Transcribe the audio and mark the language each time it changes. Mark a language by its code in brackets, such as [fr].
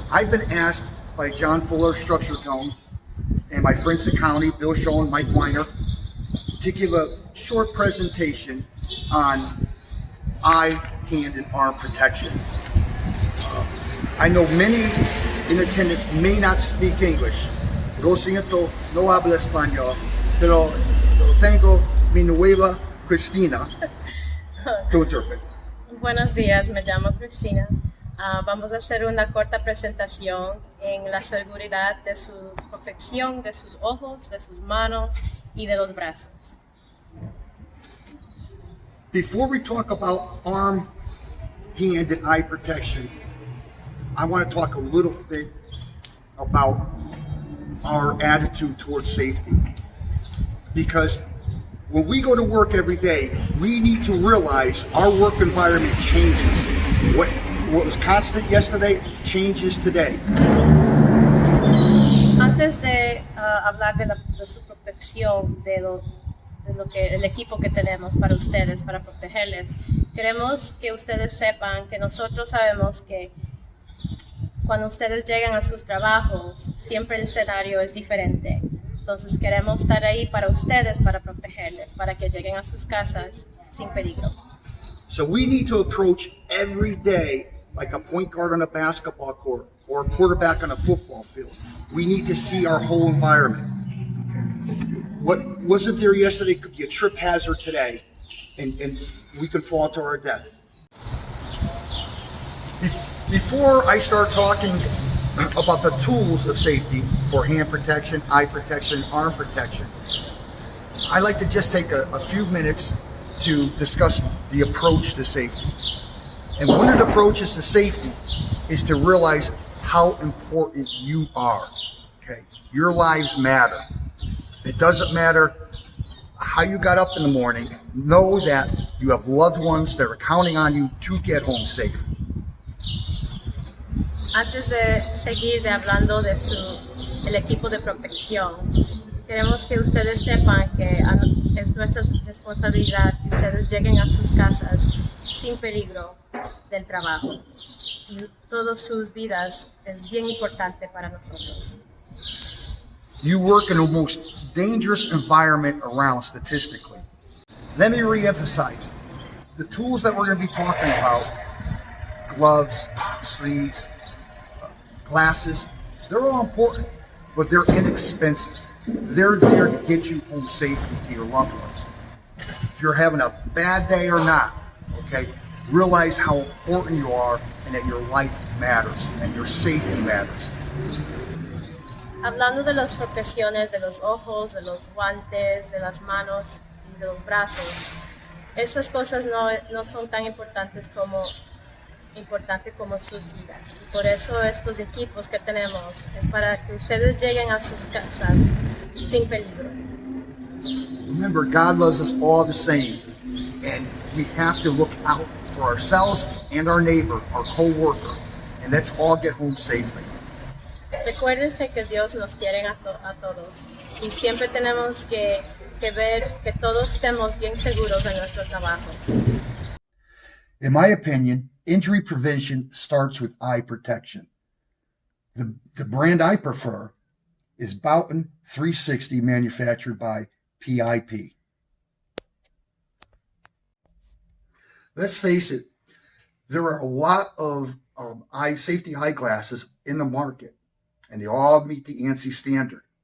[en] I've been asked by John Fuller, Structure Tone, and my friends at County, Bill Shaw and Mike Weiner, to give a short presentation on eye, hand, and arm protection. I know many in attendance may not speak English. [es] Lo siento, no hablo español, pero tengo mi nueva Cristina [en] to interpret. [es] Buenos días, me llamo Cristina. Vamos a hacer una corta presentación en la seguridad de su protección de sus ojos, de sus manos y de los brazos. [en] Before we talk about arm, hand, and eye protection, I want to talk a little bit about our attitude towards safety. Because when we go to work every day, we need to realize our work environment changes. What was constant yesterday changes today. [es] Antes de hablar de su protección, de lo que el equipo que tenemos para ustedes, para protegerles, queremos que ustedes sepan que nosotros sabemos que cuando ustedes llegan a sus trabajos, siempre el escenario es diferente. Entonces queremos estar ahí para ustedes, para protegerles, para que lleguen a sus casas sin peligro. [en] So we need to approach every day like a point guard on a basketball court or a quarterback on a football field. We need to see our whole environment. What wasn't there yesterday could be a trip hazard today, and we could fall to our death. Before I start talking about the tools of safety for hand protection, eye protection, arm protection, I like to just take a few minutes to discuss the approach to safety. And one of the approaches to safety is to realize how important you are. Okay, your lives matter. It doesn't matter how you got up in the morning. Know that you have loved ones that are counting on you to get home safe. [es] Antes de seguir hablando de el equipo de protección, queremos que ustedes sepan que es nuestra responsabilidad que ustedes lleguen a sus casas sin peligro del trabajo. Y todas sus vidas es bien importante para nosotros. [en] You work in the most dangerous environment around statistically. Let me reemphasize, the tools that we're going to be talking about, gloves, sleeves, glasses, they're all important, but they're inexpensive. They're there to get you home safely to your loved ones. If you're having a bad day or not, okay, realize how important you are and that your life matters and your safety matters. [es] Hablando de las protecciones de los ojos, de los guantes, de las manos y de los brazos, esas cosas no son tan importantes como sus vidas. Y por eso estos equipos que tenemos es para que ustedes lleguen a sus casas sin peligro. [en] Remember, God loves us all the same, and we have to look out for ourselves and our neighbor, our co-worker, and let's all get home safely. [es] Recuérdense que Dios nos quiere a todos y siempre tenemos que ver que todos estemos bien seguros en nuestros trabajos. [en] In my opinion, injury prevention starts with eye protection. The brand I prefer is Boughton 360, manufactured by PIP. Let's face it, there are a lot of safety eyeglasses in the market, and they all meet the ANSI standard.